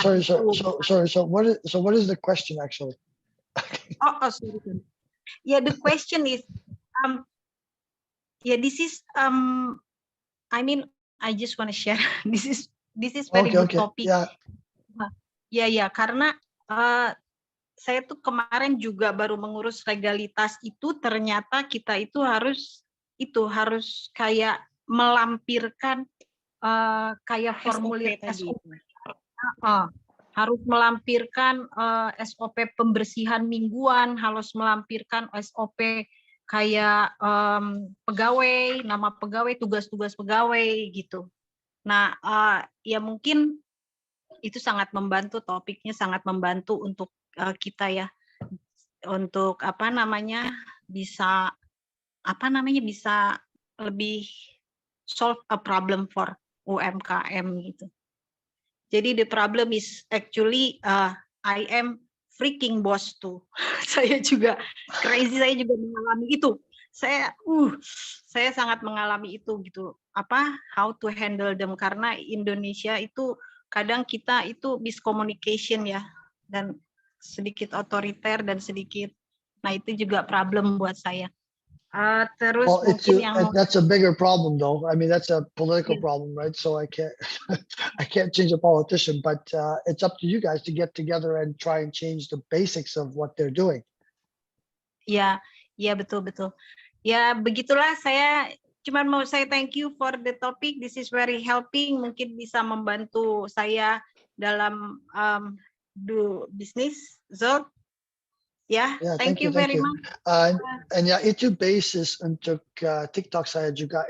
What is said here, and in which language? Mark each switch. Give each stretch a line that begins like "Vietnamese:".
English: So what is the question actually? Sorry. Yeah, the question is this is I mean, I just want to share this is very good topic.
Indonesian: Ya, karena saya tuh kemarin juga baru mengurus legalitas itu, ternyata kita itu harus kayak melampirkan kayak formulir SOP. Harus melampirkan SOP pembersihan mingguan, harus melampirkan SOP kayak pegawai, nama pegawai, tugas-tugas pegawai gitu. Nah, ya mungkin itu sangat membantu, topiknya sangat membantu untuk kita ya, untuk bisa lebih
English: solve a problem for
Indonesian: UMKM gitu.
English: Jadi the problem is actually I am freaking boss too.
Indonesian: Saya juga crazy, saya juga mengalami itu. Saya sangat mengalami itu gitu.
English: How to handle them,
Indonesian: karena Indonesia itu kadang kita itu miscommunication ya, dan sedikit otoriter dan sedikit. Nah, itu juga problem buat saya. Terus
English: that's a bigger problem though. I mean, that's a political problem, right? So I can't change a politician, but it's up to you guys to get together and try and change the basics of what they're doing.
Indonesian: Ya, betul. Ya, begitulah, saya cuma mau saya
English: thank you for the topic. This is very helping,
Indonesian: mungkin bisa membantu saya dalam
English: do business. Zsolt. Yeah, thank you very much.
Indonesian: And ya, itu basis untuk TikTok saya juga.